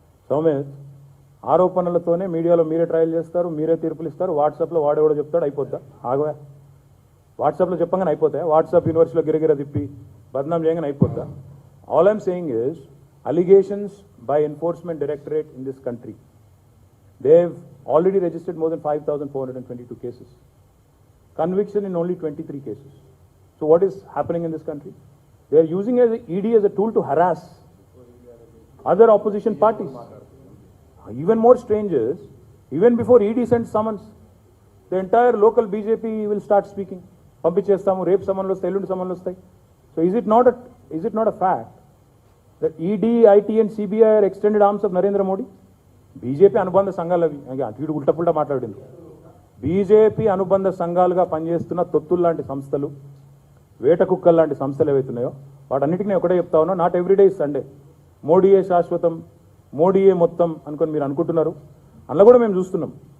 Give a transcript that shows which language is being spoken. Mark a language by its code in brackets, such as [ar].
[te] సౌమిత్ ఆరోపణలతోనే మీడియాలో మీరే ట్రయల్ చేస్తారు, మీరే తీర్పులు ఇస్తారు. వాట్సాప్లో వాడేవాడో చెప్తాడు, అయిపోద్దా? ఆగవా? వాట్సాప్లో చెప్పగానే అయిపోతాయి? వాట్సాప్ యూనివర్సిటీలో గిరగిర తిప్పి బద్నాం చేయగానే అయిపోద్దా? [en] All I'm saying is allegations by enforcement directorate in this country, they have already registered more than 5,422 cases, conviction in only 23 cases. So what is happening in this country? They are using ED as a tool to harass other opposition parties. Even more strange is, even before ED sends summons, the entire local BJP will start speaking. [te] పంపించేస్తాము, రేపు సమన్లు వస్తాయి, ఎల్లుండి సమన్లు వస్తాయి. [en] So is it not a fact that ED, IT and CBI are extended arms of Narendra Modi? [te] BJP అనుబంధ సంఘాలు అవి. అటు ఉల్టపుల్టా మాట్లాడింది. BJP అనుబంధ సంఘాలుగా పనిచేస్తున్న తొత్తులు లాంటి సంస్థలు, వేట కుక్కలు లాంటి సంస్థలు ఏవైతున్నాయో వాటన్నిటికీ నేను ఒకటే చెప్తా ఉన్నా, [en] Not everyday is Sunday. [te] మోడీయే శాశ్వతం, మోడీయే మొత్తం అనుకొని మీరు అనుకుంటున్నారు. అందులో కూడా మేము చూస్తున్నాం.